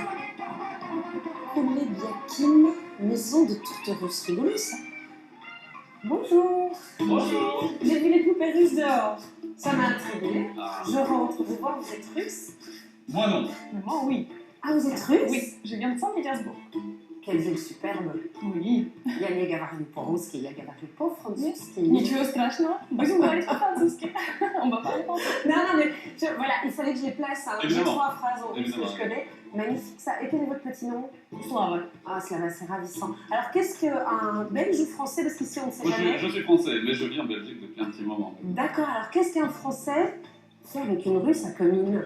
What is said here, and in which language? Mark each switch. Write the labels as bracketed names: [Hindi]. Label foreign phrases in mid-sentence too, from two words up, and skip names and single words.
[French] Biakin, maison de tourtereuse. Rigolo ça. Bonjour. Bonjour. J'ai vu les poupées russes dehors. Ça m'a intriguée. Je rentre, vous voir, vous êtes russe? Moi non. Moi, oui. Ah, vous êtes russe? Oui, je viens de Saint-Pétersbourg. Quelle ville superbe. Oui. [Russian] Я не говорю по-русски, я говорю по-французски. Ничего страшного. Будем говорить по-французски. [French] On va parler français. Non, non, mais voilà, il fallait que je les place. Hein. J'ai Évidemment. 3 phrases en russe que Évidemment. je connais. Magnifique ça. Et quel est votre petit nom? Slava. Ah, Slava, c'est ravissant. Alors, qu'est-ce qu'un Belge ou Français? Parce qu'ici, on ne sait Moi, jamais. je suis français, mais je vis en Belgique depuis un petit moment. D'accord, alors qu'est-ce qu'un Français fait avec une Russe à Comines?